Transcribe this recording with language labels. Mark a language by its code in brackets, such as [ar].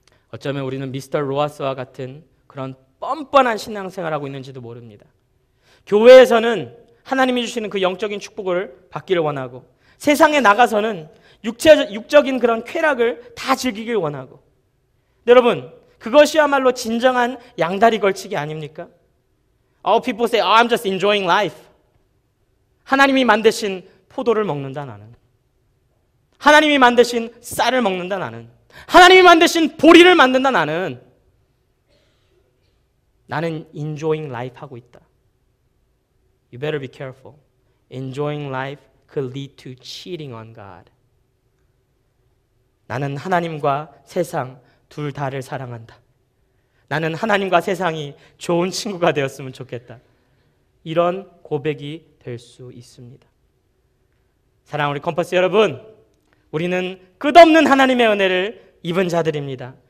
[ko] 어쩌면 우리는 미스터 로하스와 같은 그런 뻔뻔한 신앙생활하고 있는지도 모릅니다. 교회에서는 하나님이 주시는 그 영적인 축복을 받기를 원하고 세상에 나가서는 육적인 그런 쾌락을 다 즐기길 원하고 여러분 그것이야말로 진정한 양다리 걸치기 아닙니까? [en] People say, I'm just enjoying life. [ko] 하나님이 만드신 포도를 먹는다 나는. 하나님이 만드신 쌀을 먹는다 나는. 하나님이 만드신 보리를 만든다 나는. 나는 [en] enjoying life [ko] 하고 있다. [en] You better be careful. Enjoying life could lead to cheating on God. [ko] 나는 하나님과 세상 둘 다를 사랑한다. 나는 하나님과 세상이 좋은 친구가 되었으면 좋겠다. 이런 고백이 될 수 있습니다. 사랑하는 우리 컴퍼스 여러분, 우리는 끝없는 하나님의 은혜를 입은 자들입니다.